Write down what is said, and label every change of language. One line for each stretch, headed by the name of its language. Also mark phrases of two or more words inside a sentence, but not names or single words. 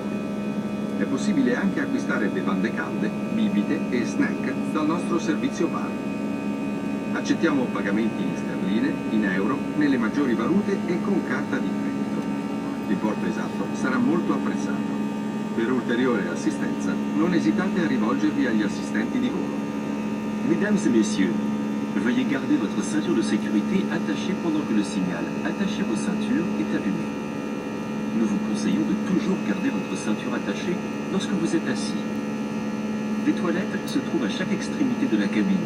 Italian: È possibile anche acquistare bevande calde, bibite e snack dal nostro servizio bar. Accettiamo pagamenti in sterline, in euro, nelle maggiori valute e con carta di credito. L'importo esatto sarà molto apprezzato. Per ulteriore assistenza, non esitate a rivolgervi agli assistenti di volo.
French: Mesdames et messieurs, veuillez garder votre ceinture de sécurité attachée pendant que le signal "Attachez vos ceintures" est allumé. Nous vous conseillons de toujours garder votre ceinture attachée lorsque vous êtes assis. Des toilettes se trouvent à chaque extrémité de la cabine.